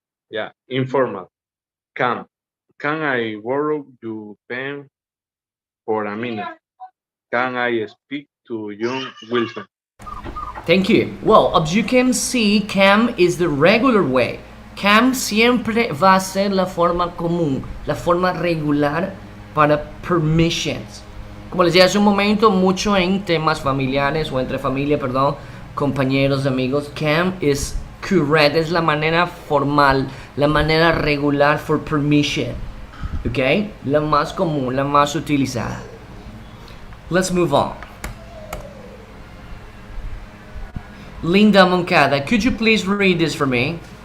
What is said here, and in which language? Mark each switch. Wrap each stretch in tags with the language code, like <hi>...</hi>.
<en>Yeah, informal. Can I borrow your pen for a minute? Can I speak to John Wilson? Thank you. Well, as you can see, can is the regular way.</en> <es>Can siempre va a ser la forma común, la forma regular para permissions. Como les dije hace un momento, mucho en temas familiares o entre familia, perdón, compañeros, amigos,</es> <en>can is correct,</en> <es>es la manera formal, la manera regular</es> <en>for permission.</en> <es>Okay? La más común, la más utilizada.</es> <en>Let's move on. Linda Moncada, could you please read this for me?</en>